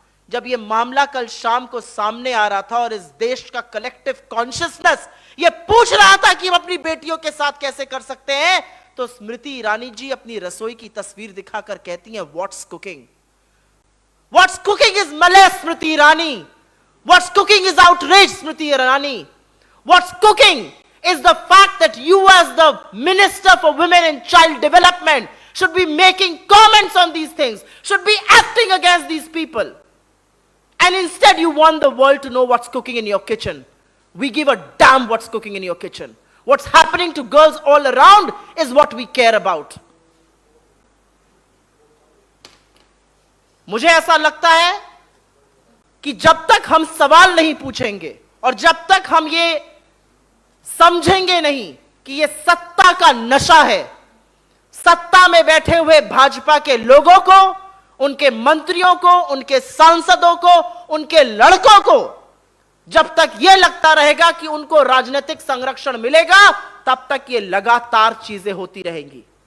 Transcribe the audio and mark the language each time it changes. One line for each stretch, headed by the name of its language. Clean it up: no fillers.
Hindi: जब यह मामला कल शाम को सामने आ रहा था और इस देश का कलेक्टिव कॉन्शियसनेस यह पूछ रहा था कि हम अपनी बेटियों के साथ कैसे कर सकते हैं, तो स्मृति ईरानी जी अपनी रसोई की तस्वीर दिखाकर कहती हैं,
English: What's cooking? What's cooking is मले Smriti Irani. What's cooking is outrage Smriti Irani. What's cooking is the fact that you as the Minister for Women and Child Development should be making comments on these things, should be acting against these people. And instead you want the world to know what's cooking in your kitchen. We give a damn what's cooking in your kitchen. What's happening to girls all around is what we care about.
Hindi: मुझे ऐसा लगता है कि जब तक हम सवाल नहीं पूछेंगे और जब तक हम ये समझेंगे नहीं कि ये सत्ता का नशा है, सत्ता में बैठे हुए भाजपा के लोगों को, उनके मंत्रियों को, उनके सांसदों को, उनके लड़कों को जब तक यह लगता रहेगा कि उनको राजनीतिक संरक्षण मिलेगा, तब तक ये लगातार चीजें होती रहेंगी।